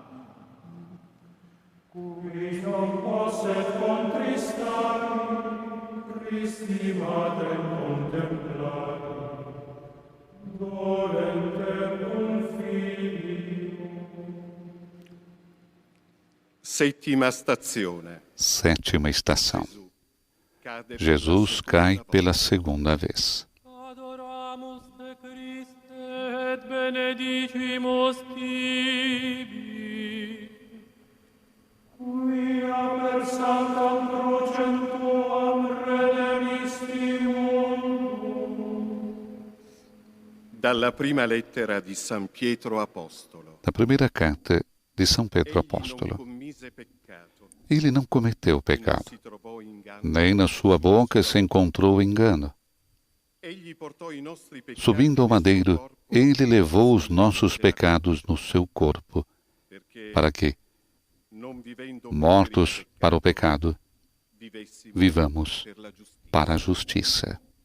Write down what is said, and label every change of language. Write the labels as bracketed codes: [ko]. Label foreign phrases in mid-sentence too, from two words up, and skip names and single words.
[la] Qui non posset contristarum, Christi Matrem contemplarum, dolentem cum Filio. [it] Settima stazione. [pt] Sétima estação. Jesus cai pela segunda vez. [la] Adoramus te Christe et benedicimus tibi. Quia per sanctam crucem tuam redemisti mundum. [it] Dalla prima lettera di San Pietro Apostolo. [pt] Da primeira carta de São Pedro Apóstolo. Ele não cometeu pecado, nem na sua boca se encontrou engano. Subindo ao madeiro, ele levou os nossos pecados no seu corpo, para que, mortos para o pecado, vivamos para a justiça.